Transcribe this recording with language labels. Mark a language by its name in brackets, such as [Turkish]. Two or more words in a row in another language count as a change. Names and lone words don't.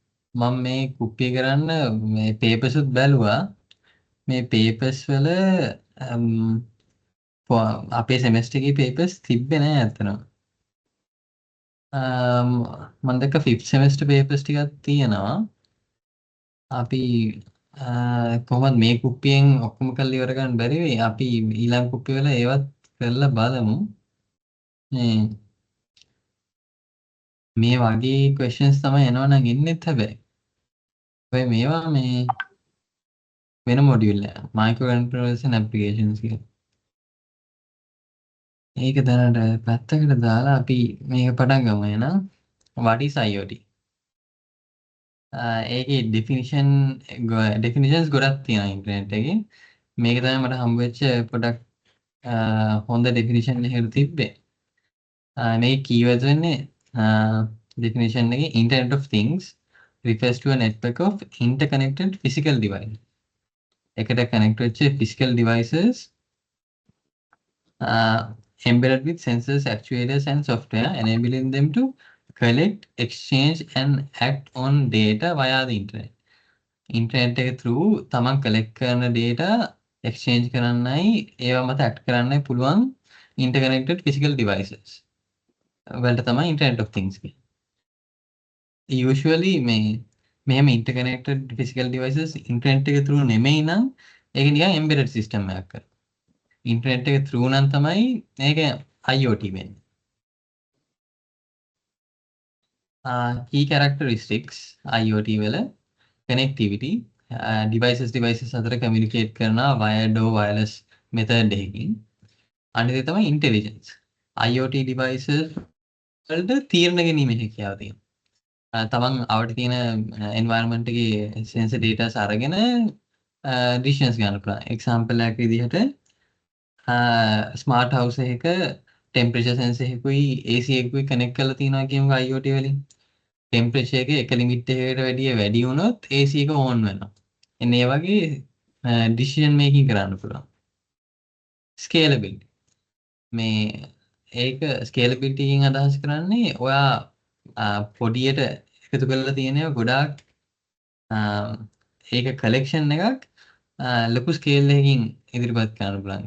[Sinhala] මම මේ කුප්පිය කරන්න මේ පේපර්ස්ුත් බැලුවා. මේ පේපර්ස් වල අපේ සෙමෙස්ටර් එකේ පේපර්ස් තිබ්බේ නෑ අතන. මම දැක්ක [English] 5th semester papers [Sinhala] ටිකක් තියෙනවා. අපි කොහොමද මේ කුප්පියෙන් ඔක්කොම කරලා ඉවර ගන්න බැරි වෙයි. අපි ඊළඟ කුප්පිය වල ඒවත් කරලා බලමු. මේ වගේ questions තමයි එනවා නම් එන්නෙත් හැබැයි. ඔය මේවා මේ වෙන මොඩියුල් එක. [English] micro controllers and applications කියලා. [Sinhala] ඒක දැනට පැත්තකට දාලා අපි මේක පටන් ගමු එහෙනම්. [English] What is IoT? [Sinhala] ඒකේ definitions ගොඩක් තියෙනවා ඉන්ටර්නෙට් එකේ. මේක තමයි මට හම්බ වෙච්ච පොඩක් හොඳ definition එකකට තිබ්බේ. මේ keywords වෙන්නේ definition එකේ [English] Internet of Things refers to a network of interconnected physical devices. එකට connect වෙච්ච physical devices embedded with sensors, actuators and software enabling them to collect, exchange and act on data via the internet. [Sinhala] ඉන්ටර්නෙට් එක through තමන් collect කරන [English] data exchange [Sinhala] කරන්නයි ඒවා මත act කරන්නයි පුළුවන් [English] interconnected physical devices [Sinhala] වලට තමයි [English] Internet of Things [Sinhala] කියන්නේ. Usually මෙහෙම [English] interconnected physical devices [Sinhala] internet එක through නෙමෙයි නම් ඒක නිකන් [English] embedded system [Sinhala] එකක් කරා. internet එක through නම් තමයි මේක IoT වෙන්නේ. [English] Key characteristics IoT වල connectivity devices අතර communicate කරනවා wired or wireless method එකකින්. [Sinhala] අනිත් එක තමයි intelligence. [English] IoT devices [Sinhala] වලට තීරණ ගැනීම හැකියාව තියෙනවා. තමන් අවට තියෙන environment එකේ [English] sensor data [Sinhala] අරගෙන decisions ගන්න පුළුවන්. example එකක් විදිහට [English] smart house [Sinhala] එකක [English] temperature sensor [Sinhala] එකකුයි AC එකකුයි කනෙක්ට් කරලා තියෙනවා කියමුකෝ IoT වලින්. ටෙම්පරේචර් එක එක ලිමිට් එකකට වැඩි වුණොත් AC එක ඕන් වෙනවා. එන්න ඒ වගේ [English] decision making [Sinhala] කරන්න පුළුවන්. scalability. මේ ඒක scalability එකෙන් අදහස් කරන්නේ ඔයා පොඩියට එකතු කරලා තියෙනවා ගොඩාක් ඒක collection එකක් ලොකු scale එකකින් ඉදිරිපත් කරන්න පුළුවන්.